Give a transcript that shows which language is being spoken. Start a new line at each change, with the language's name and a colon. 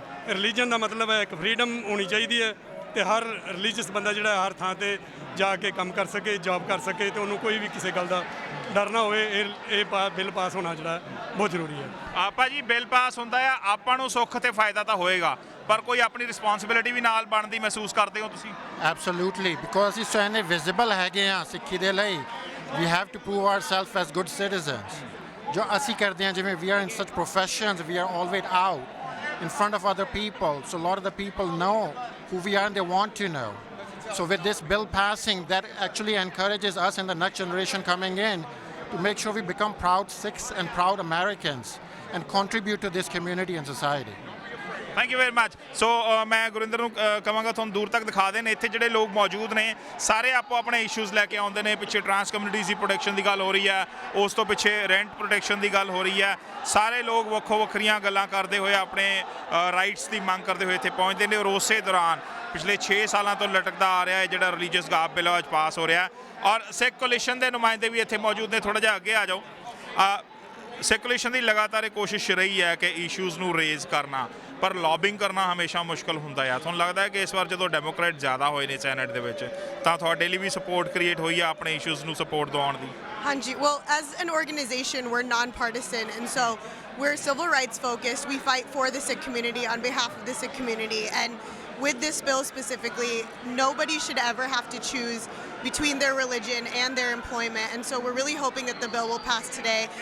Punjabi: Religion ਦਾ ਮਤਲਬ ਹੈ ਇੱਕ ਫਰੀडम ਹੋਣੀ ਚਾਹੀਦੀ ਹੈ ਤੇ ਹਰ ਰਿਲੀਜੀਅਸ ਬੰਦਾ ਜਿਹੜਾ ਹਰ ਥਾਂ ਤੇ ਜਾ ਕੇ ਕੰਮ ਕਰ ਸਕੇ, ਜੌਬ ਕਰ ਸਕੇ ਤੇ ਉਹਨੂੰ ਕੋਈ ਵੀ ਕਿਸੇ ਗੱਲ ਦਾ ਡਰ ਨਾ ਹੋਵੇ। ਇਹ ਬਿੱਲ ਪਾਸ ਹੋਣਾ ਜਿਹੜਾ ਬਹੁਤ ਜ਼ਰੂਰੀ ਹੈ। ਆਪਾਂ ਜੀ ਬਿੱਲ ਪਾਸ ਹੁੰਦਾ ਆ, ਆਪਾਂ ਨੂੰ ਸੁੱਖ ਤੇ ਫਾਇਦਾ ਤਾਂ ਹੋਏਗਾ, ਪਰ ਕੋਈ ਆਪਣੀ ਰਿਸਪੌਂਸਿਬਿਲਿਟੀ ਵੀ ਨਾਲ ਬਣਦੀ ਮਹਿਸੂਸ ਕਰਦੇ ਹੋ ਤੁਸੀਂ?
English: Absolutely, because
Punjabi: ਅਸੀਂ ਸੈਨੇ ਵਿਜ਼ੀਬਲ ਹੈਗੇ ਆ ਸਿੱਖੀ ਦੇ ਲਈ।
English: We have to prove ourselves as good citizens.
Punjabi: ਜੋ ਅਸੀਂ ਕਰਦੇ ਹਾਂ, ਜਿਵੇਂ
English: we are in such professions, we are always out in front of other people, so a lot of the people know who we are and they want to know. So with this bill passing, that actually encourages us and the next generation coming in to make sure we become proud Sikhs and proud Americans and contribute to this community and society. Thank you very much.
Punjabi: ਸੋ ਮੈਂ ਗੁਰਿੰਦਰ ਨੂੰ ਕਹਾਂਗਾ ਤੁਹਾਨੂੰ ਦੂਰ ਤੱਕ ਦਿਖਾ ਦੇਣ। ਇੱਥੇ ਜਿਹੜੇ ਲੋਕ ਮੌਜੂਦ ਨੇ ਸਾਰੇ ਆਪੋ ਆਪਣੇ ਇਸ਼ੂਜ਼ ਲੈ ਕੇ ਆਉਂਦੇ ਨੇ। ਪਿੱਛੇ ਟਰਾਂਸ ਕਮਿਊਨਿਟੀਜ਼ ਦੀ ਪ੍ਰੋਟੈਕਸ਼ਨ ਦੀ ਗੱਲ ਹੋ ਰਹੀ ਹੈ, ਉਸ ਤੋਂ ਪਿੱਛੇ ਰੈਂਟ ਪ੍ਰੋਟੈਕਸ਼ਨ ਦੀ ਗੱਲ ਹੋ ਰਹੀ ਹੈ। ਸਾਰੇ ਲੋਕ ਵੱਖੋ ਵੱਖਰੀਆਂ ਗੱਲਾਂ ਕਰਦੇ ਹੋਏ ਆਪਣੇ ਰਾਈਟਸ ਦੀ ਮੰਗ ਕਰਦੇ ਹੋਏ ਇੱਥੇ ਪਹੁੰਚਦੇ ਨੇ। ਔਰ ਉਸੇ ਦੌਰਾਨ ਪਿਛਲੇ 6 ਸਾਲਾਂ ਤੋਂ ਲਟਕਦਾ ਆ ਰਿਹਾ ਹੈ ਜਿਹੜਾ ਰਿਲੀਜੀਅਸ ਗਾਰਬ ਬਿੱਲ ਅੱਜ ਪਾਸ ਹੋ ਰਿਹਾ। ਔਰ ਸਿੱਖ ਕੋਲੀਸ਼ਨ ਦੇ ਨੁਮਾਇੰਦੇ ਵੀ ਇੱਥੇ ਮੌਜੂਦ ਨੇ। ਥੋੜ੍ਹਾ ਜਿਹਾ ਅੱਗੇ ਆ ਜਾਓ। ਸਿੱਖ ਕੋਲੀਸ਼ਨ ਦੀ ਲਗਾਤਾਰ ਇਹ ਕੋਸ਼ਿਸ਼ ਰਹੀ ਹੈ ਕਿ ਇਸ਼ੂਜ਼ ਨੂੰ ਰੇਜ਼ ਕਰਨਾ, ਪਰ ਲੌਬਿੰਗ ਕਰਨਾ ਹਮੇਸ਼ਾ ਮੁਸ਼ਕਲ ਹੁੰਦਾ ਆ। ਤੁਹਾਨੂੰ ਲੱਗਦਾ ਹੈ ਕਿ ਇਸ ਵਾਰ ਜਦੋਂ ਡੈਮੋਕ੍ਰੇਟ ਜ਼ਿਆਦਾ ਹੋਏ ਨੇ ਸੈਨੇਟ ਦੇ ਵਿੱਚ ਤਾਂ ਤੁਹਾਡੇ ਲਈ ਵੀ ਸਪੋਰਟ ਕ੍ਰੀਏਟ ਹੋਈ ਆ ਆਪਣੇ ਇਸ਼ੂਜ਼ ਨੂੰ ਸਪੋਰਟ ਦਿਵਾਉਣ ਦੀ?
English: Hanji, well, as an organization, we're non-partisan, and so we're civil rights focused. We fight for the Sikh community on behalf of the Sikh community, and with this bill specifically, nobody should ever have to choose between their religion and their employment, and so we're really hoping that the bill will pass today.